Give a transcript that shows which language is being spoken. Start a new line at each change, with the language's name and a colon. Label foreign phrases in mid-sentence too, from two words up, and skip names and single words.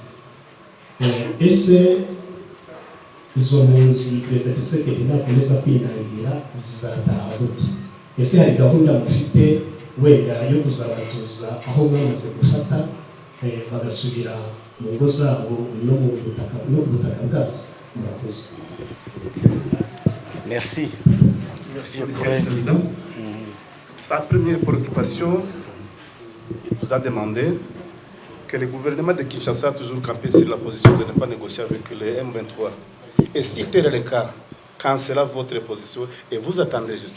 Kinyarwanda: Ese izo mpunzi Perezida Tshisekedi nakomeza kwinangira zizataha gute? Ese hari gahunda mufite wenda yo kuzabatuza aho mwamaze gufata bagasubira mu ngo zabo no mu butaka bwazo? Murakoze.
French: Merci. Merci, Monsieur le Président. Sa première préoccupation, il vous a demandé que le gouvernement de Kinshasa a toujours campé sur la position de ne pas négocier avec les M23. Et si tel est le cas, quand sera votre position et vous attendez jusqu'à...